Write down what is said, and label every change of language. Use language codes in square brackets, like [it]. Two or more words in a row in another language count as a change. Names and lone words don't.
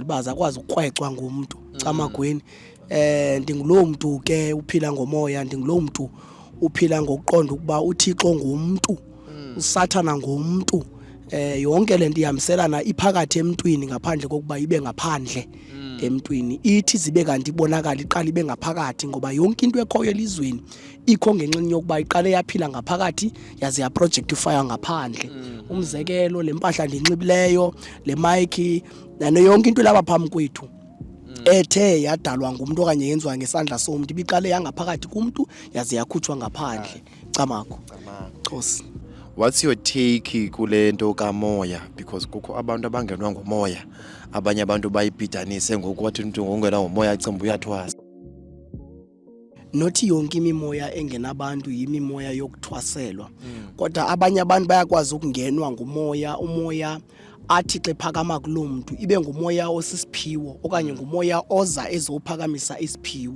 [xh] baza akwazi ukukwecwa ngumuntu camagweni ndingulo muntu ke uphila ngomoya ndingulo muntu uphila ngokuqonda ukuba uThixo ngumuntu uSathana ngumuntu yonke lento ihambiselana iphakathi emntwini ngaphandle kokuba ibe ngaphandle emntwini ithi zibe kanti ibonakala iqala ibe ngaphakathi ngoba yonke into ekhoyo elizweni ikho ngenxeni yokuba iqale yaphila ngaphakathi yaze ya projectify ngaphandle. Umzekelo lempahla ndinxibileyo le mic nane yonke into laba phambi kwethu ethe yadalwa ngumuntu okanye yenziwa ngesandla somuntu ibiqale yangaphakathi kumuntu yaze yakhutshwa ngaphandle. Camakho Nkosi. [en] What's your take [xh] kule nto kamoya because kukho abantu abangenwa ngomoya abanye abantu bayibhidanise ngokwathi umuntu ngongena ngomoya acimba uyathwasa. Nothi yonke imimoya engenabantu yimimoya yokuthwaselwa kodwa abanye abantu bayakwazi ukungenwa ngumoya umoya athi xe phakama kulomuntu ibe ngumoya osisiphiwo okanye ngumoya oza ezophakamisa isiphiwo.